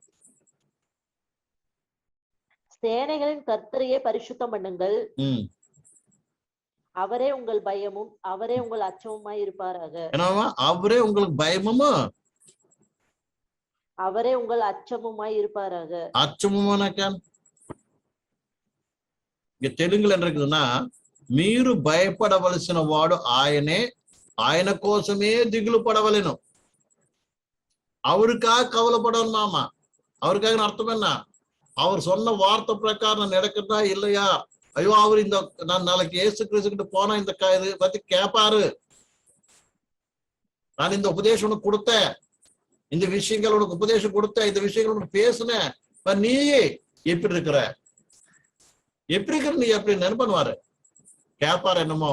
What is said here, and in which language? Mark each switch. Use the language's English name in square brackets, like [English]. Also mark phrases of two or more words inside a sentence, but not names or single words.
[Tamil] சேனைகளின் கர்த்தரையே பரிசுத்தம் பண்ணுங்கள், ம் அவரே உங்கள் பயமும் அவரே உங்கள் அச்சமுமாய் இருப்பாராக. என்னவா? அவரே உங்களுக்கு பயமும் அவரே உங்கள் அச்சமுமாய் இருப்பாராக. [Telugu] అచ్చమునక ఇక తెలుగులో ఏంటంటున్నా, మీరు భయపడవలసిన వాడు ఆయనే, ఆయన కోసమే దిగులు పడవలెను. [Tamil] அவருக்காக கவலைப்படணும் நாம. அவருக்காக அர்த்தம் என்ன? அவர் சொன்ன வார்த்தை பிரகாரம் நடக்குதா இல்லையா? ஐயோ, அவர் இந்த நான் நாளைக்கு ஏசு கிறிஸ்துக்கிட்ட போனா இந்த இது பத்தி கேட்பாரு. நான் இந்த உபதேசம் உனக்கு கொடுத்தேன், இந்த விஷயங்கள் உனக்கு உபதேசம் கொடுத்தேன், இந்த விஷயங்கள் உனக்கு பேசுனேன், நீ எப்படி இருக்கிற, எப்படி இருக்கிற, நீ எப்படி நினைப்பண்ணுவாரு, கேட்பாரு என்னமோ.